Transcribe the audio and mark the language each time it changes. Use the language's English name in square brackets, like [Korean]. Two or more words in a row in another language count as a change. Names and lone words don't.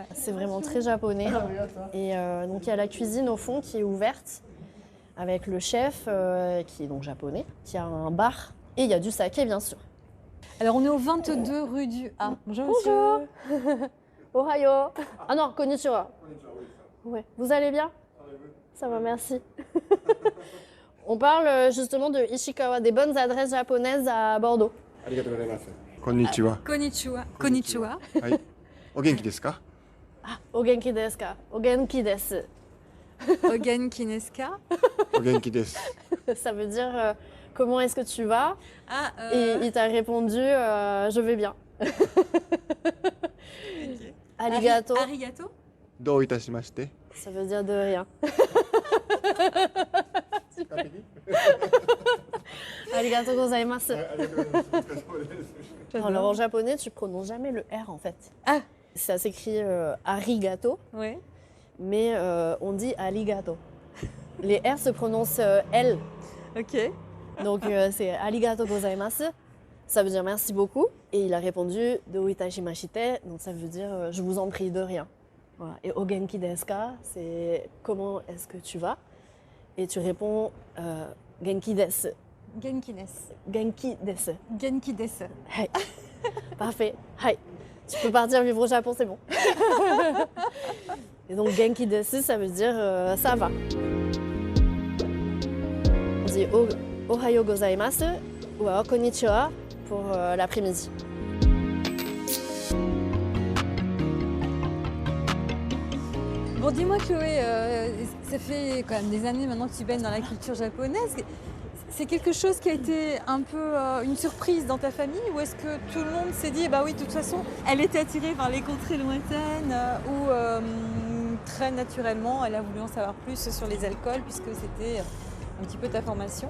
[French] C'est vraiment très japonais. Et donc il y a la cuisine au fond qui est ouverte avec le chef qui est donc japonais, qui a un bar et il y a du saké bien sûr. Alors on est au 22 rue du A. Bonjour, Bonjour. monsieur. Ohayo. Ah non, konnichiwa. Ouais. Vous allez bien? Ça va, merci. On parle justement de Ishikawa, des bonnes adresses japonaises à Bordeaux. [Japanese] ありがとうございます。こんにちは。こんにちは。こんにちは. はい。お元気ですか？お元気ですか？お元気です. Ogen Kineska. お元気です。 [French] Ça veut dire comment est-ce que tu vas? Ah, Et il t'a répondu je vais bien. [Japanese] Arigato. Arigato. どういたしまして。 [French] Ça veut dire de rien. [Japanese] ありがとうございます. ありがとうございます。お疲れ様です。 [French] Alors en japonais, tu prononces jamais le R en fait. Ah. Ça s'écrit arigato, Ouais. mais on dit arigato. Les R se prononcent L. Ok. Donc c'est [Japanese] ありがとうございます. [French] Ça veut dire merci beaucoup. Et il a répondu [Japanese] どういたしまして. [French] Donc ça veut dire je vous en prie de rien. Voilà. Et [Japanese] お元気ですか, [French] c'est comment est-ce que tu vas? Et tu réponds [Japanese] 元気です. 元気です. 元気です. 元気です. Hai. [French] Parfait. Hai. Tu peux partir vivre au Japon, c'est bon. Et donc [Japanese] 元気です, [French] ça veut dire ça va. On dit [Japanese] おはようございます [French] ou alors konnichiwa pour l'après-midi. Bon, dis-moi Chloé, ça fait quand même des années maintenant que tu baignes dans la culture japonaise. C'est quelque chose qui a été un peu une surprise dans ta famille ou est-ce que tout le monde s'est dit, bah oui, de toute façon, elle était attirée par les contrées lointaines ou très naturellement, elle a voulu en savoir plus sur les alcools puisque c'était un petit peu ta formation?